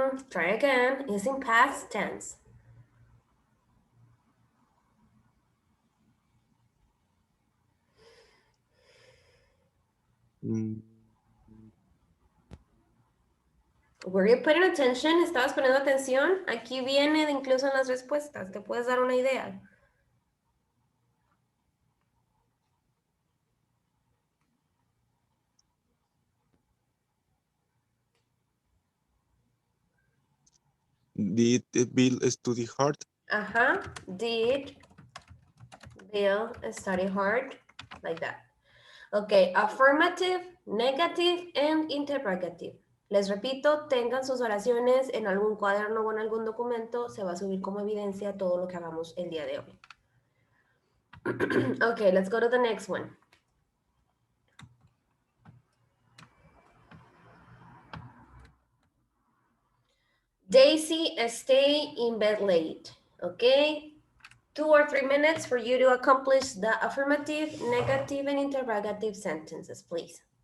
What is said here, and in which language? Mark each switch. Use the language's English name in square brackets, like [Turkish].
[English] Try again. It's in past tense. Were you paying attention? [Spanish] ¿Estabas poniendo atención? Aquí viene incluso en las respuestas. Te puedes dar una idea. [English] Did Bill study hard? Did Bill study hard? Like that. Ok, affirmative, negative, and interrogative. [Spanish] Les repito, tengan sus oraciones en algún cuaderno o en algún documento. Se va a subir como evidencia todo lo que hagamos el día de hoy. [English] Okay, let's go to the next one. Daisy, stay in bed late. Okay, 2 or 3 minutes for you to accomplish the affirmative, negative, and interrogative sentences, please.